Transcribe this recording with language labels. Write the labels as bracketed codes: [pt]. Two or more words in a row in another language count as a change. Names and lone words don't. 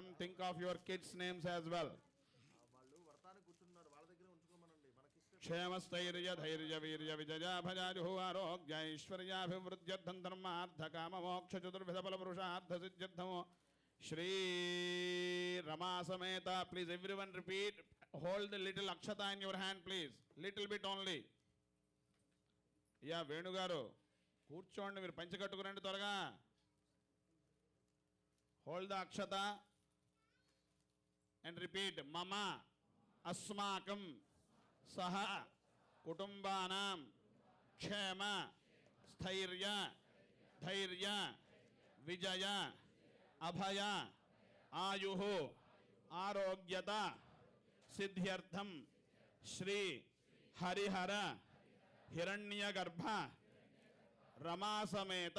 [en] Think of your kids' names as well. [sa] क्षेमस्थैर्य धैर्य वीर्य विजया भजाजुः आरोग्य ऐश्वर्याभिवृद्ध्यर्थं धर्मार्थ काम मोक्ष चतुर्विध फल पुरुषार्थ सिद्ध्यर्थं श्री रमा समेत. [en] Please everyone repeat. Hold the little akshata in your hand please. Little bit only. [te] या వేణు గారు కూర్చోండి, మీరు పంచె కట్టుకురండి త్వరగా. [en] Hold the akshata and repeat. [sa] మమ అస్మాకం सह कुटुंबानां क्षेम स्थैर्य धैर्य विजय अभय आयुः आरोग्यता सिद्ध्यर्थं श्री हरिहर हिरण्यगर्भ रमा समेत